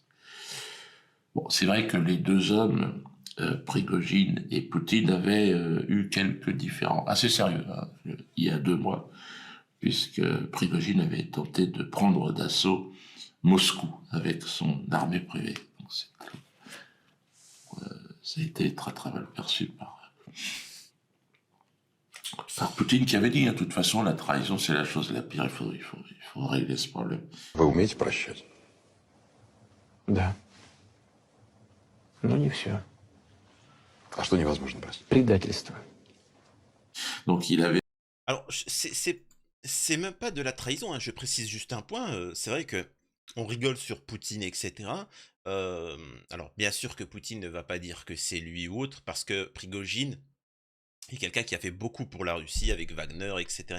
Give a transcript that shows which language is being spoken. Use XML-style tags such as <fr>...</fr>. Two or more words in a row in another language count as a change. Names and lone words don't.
<fr>Bon, c'est vrai que les deux hommes, Prigogine et Poutine, avaient eu quelques différends assez sérieux, hein, il y a 2 mois, puisque Prigogine avait tenté de prendre d'assaut Moscou avec son armée privée. Donc ça a été très très mal perçu par Poutine, qui avait dit, hein, de toute façon, la trahison c'est la chose la pire, il faut régler ce problème.</fr> <ru>Вы умеете прощать? Да. Но не все. А что невозможно простить? Предательство.</ru> <fr>Donc il avait Alors, c'est même pas de la trahison, hein, je précise juste un point. C'est vrai que on rigole sur Poutine, etc. Alors, bien sûr que Poutine ne va pas dire que c'est lui ou autre, parce que Prigogine est quelqu'un qui a fait beaucoup pour la Russie avec Wagner, etc.</fr>